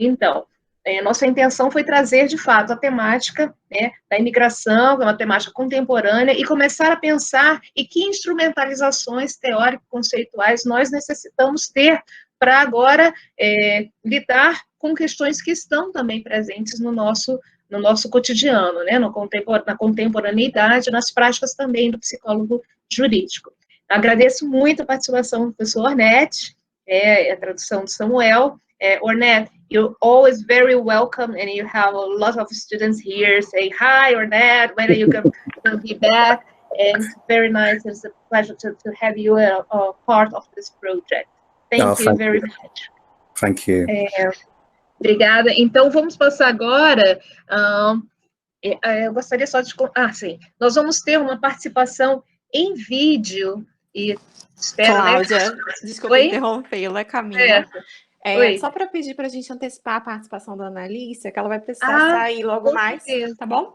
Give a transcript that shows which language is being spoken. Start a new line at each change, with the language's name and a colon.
Portuguese: Então, nossa intenção foi trazer, de fato, a temática, né, da imigração, que é uma temática contemporânea, e começar a pensar em que instrumentalizações teórico-conceituais nós necessitamos ter para agora lidar com questões que estão também presentes no nosso no nosso cotidiano, né, na contemporaneidade, nas práticas também do psicólogo jurídico. Agradeço muito a participação do professor Ornette, a tradução de Samuel.
English: Ornette, you're always very welcome, and you have a lot of students here say, hi, Ornette, when are you going to be back? And it's very nice, it's a pleasure to have you a part of this project. Thank you very much. Thank you.
Portuguese: Obrigada. Então, vamos passar agora... eu gostaria só de... sim. Nós vamos ter uma participação em vídeo e espero... Cláudia, desculpa interrompê-la, Camila. Só para pedir para a gente antecipar a participação da Analícia, que ela vai precisar sair logo mais, tá bom?